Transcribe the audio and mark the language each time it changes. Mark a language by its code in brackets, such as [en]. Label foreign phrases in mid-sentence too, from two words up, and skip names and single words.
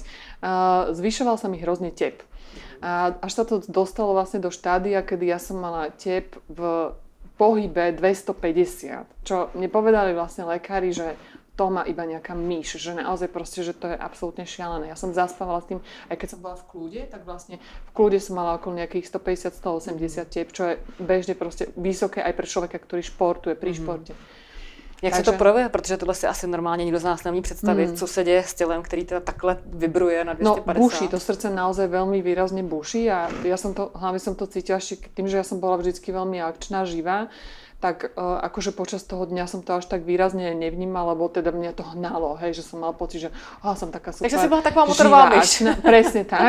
[sk] Zvyšoval sa mi hrozne tep. A až sa to dostalo vlastne do štádia, kedy ja som mala tep v pohybe 250, čo mne povedali vlastne lekári, že to má iba nejaká myš, že naozaj proste, že to je absolútne šialené. Ja som zaspávala s tým, aj keď som bola v kľude, tak vlastne v kľude som mala okolo nejakých 150-180 tep, čo je bežne proste vysoké aj pre človeka, ktorý športuje pri športe. [cs] Jak se to projevuje? Protože tohle si asi normálně nikdo z nás neumí představit, co se děje s tělem, který teda takhle vibruje na 250. [sk] No buší, to srdce naozaj veľmi výrazne buší a hlavne som to cítila ešte tým, že ja som bola vždycky veľmi akčná, živá, tak akože počas toho dňa som to až tak výrazne nevnímala, lebo teda mňa to hnalo, hej, že som mala pocit, že som taká super. Takže si bola taková motorová myš.